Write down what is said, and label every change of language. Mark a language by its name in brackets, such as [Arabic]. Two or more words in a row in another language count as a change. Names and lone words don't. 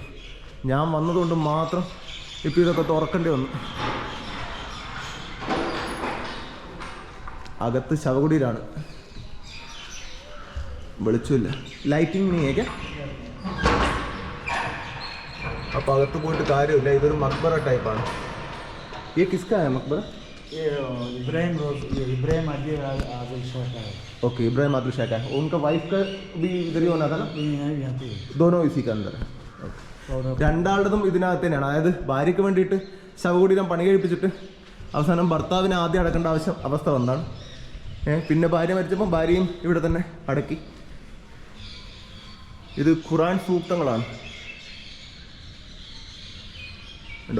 [Malayalam] ഞാൻ വന്നതുകൊണ്ട് മാത്രം ഇപ്പോൾ ഇതൊക്കെ തുറക്കേണ്ടി വന്നു. അകത്ത് ശവകുടീരാണ്, വെളിച്ചമില്ല, ലൈറ്റിംഗ് നീയൊക്കെ. അപ്പോൾ അകത്ത് പോയിട്ട് കാര്യമില്ല. ഇതൊരു മക്ബറ ടൈപ്പാണ്. [Hindi] ये किसका है मकबरा? ये इब्राहिम आदिल शाह का है. ओके, इब्राहिम आदिल शाह का है. उनका वाइफ का भी इधर ही होना था ना? यहाँ पे दोनों इसी के अंदर है. [Malayalam] രണ്ടാളുടേതും ഇതിനകത്ത് തന്നെയാണ്. അതായത് ഭാര്യയ്ക്ക് വേണ്ടിയിട്ട് ശവകുടീരം പണി കഴിപ്പിച്ചിട്ട് അവസാനം ഭർത്താവിനെ ആദ്യം അടക്കേണ്ട അവസ്ഥ വന്നതാണ്. പിന്നെ ഭാര്യ മരിച്ചപ്പോൾ ഭാര്യയും ഇവിടെ തന്നെ അടക്കി. ഇത് ഖുറാൻ സൂക്തങ്ങളാണ് ഉണ്ടോ?